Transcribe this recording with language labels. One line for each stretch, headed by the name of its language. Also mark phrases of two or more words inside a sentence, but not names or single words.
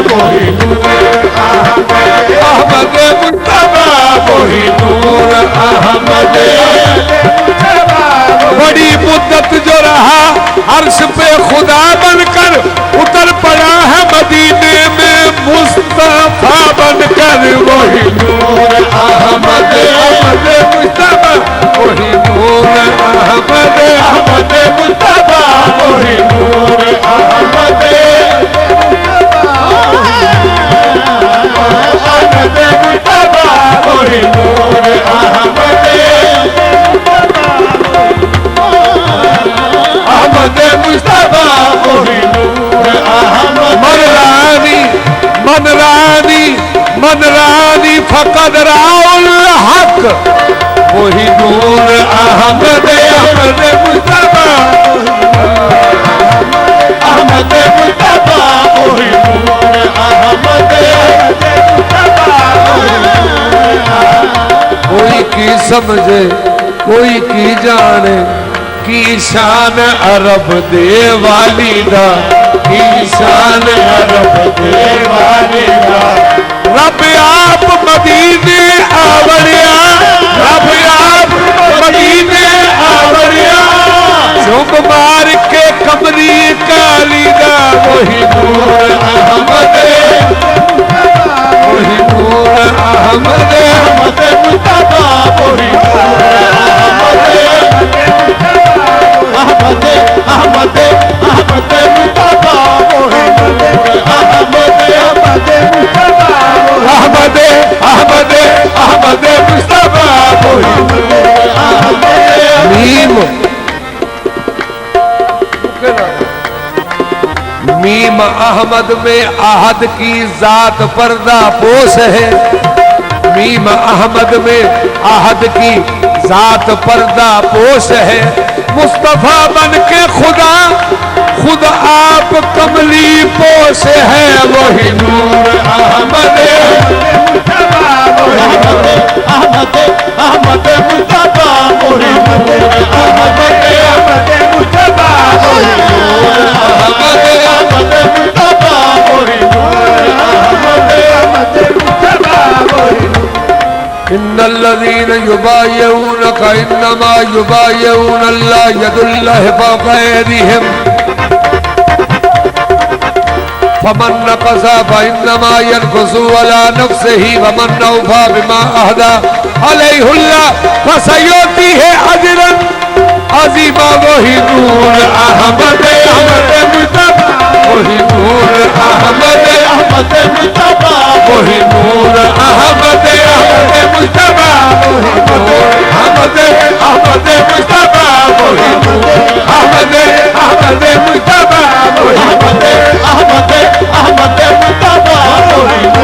Urdu: وہی نور احمد مجتبیٰ، وہی نور احمد مجتبیٰ. بڑی مدت جو رہا عرش پہ خدا بن کر، اتر پڑا ہے مدینے میں مصطفیٰ بن کر. وہی نور احمد مجتبیٰ، وہی نور احمد مجتبیٰ، وہی نور احمد مجتبیٰ، وہی نور احمد مجتبیٰ, وہی نور احمد.
Arabic: من رآني فقد رأى الحق,
Urdu: وہی نور احمد مجتبیٰ، احمد مجتبیٰ، وہی نور احمد مجتبیٰ.
Punjabi: کوئی کی سمجھے کوئی کی جانے، کی شان عرب دے والی دا، کی شان عرب دے والی دا. رب آپ مدینے آوڑیا، رب آپ مدینے آوڑیا، چپ مار کے کمری کالی دا.
Urdu: وہی نور احمد، وہی نور احمد مجتبیٰ، وہی نور احمد احمد احمد مجتبیٰ، وہی نور احمد مجتبیٰ، احمد احمد احمد مجتبیٰ, وہی نور احمد. میم احمد میں احد کی ذات پردہ پوش ہے. میم احمد میں احد کی ذات پردہ پوش ہے. مصطفیٰ بن کے خدا خود آپ کملی پوش ہے. وہی نور احمد مجتبیٰ، احمد احمد مجتبیٰ، وہی نور احمد مجتبیٰ، وہی نور احمد مجتبیٰ، وہی نور احمد مجتبیٰ، وہی نور.
Arabic: إن الذين يبايعونك إنما يبايعون الله يد الله فوق أيديهم فمن نكث فإنما ينكث على نفسه ومن أوفى بما عاهد عليه الله فسيؤتيه أجرا عظيما.
Urdu: وہی نور احمد مصطفیٰ، وہی نور احمد مصطفیٰ, وہی نور احمد مصطفیٰ، وہی نور احمد مصطفیٰ، وہی نور احمد مصطفیٰ، وہی احمد مصطفیٰ، وہی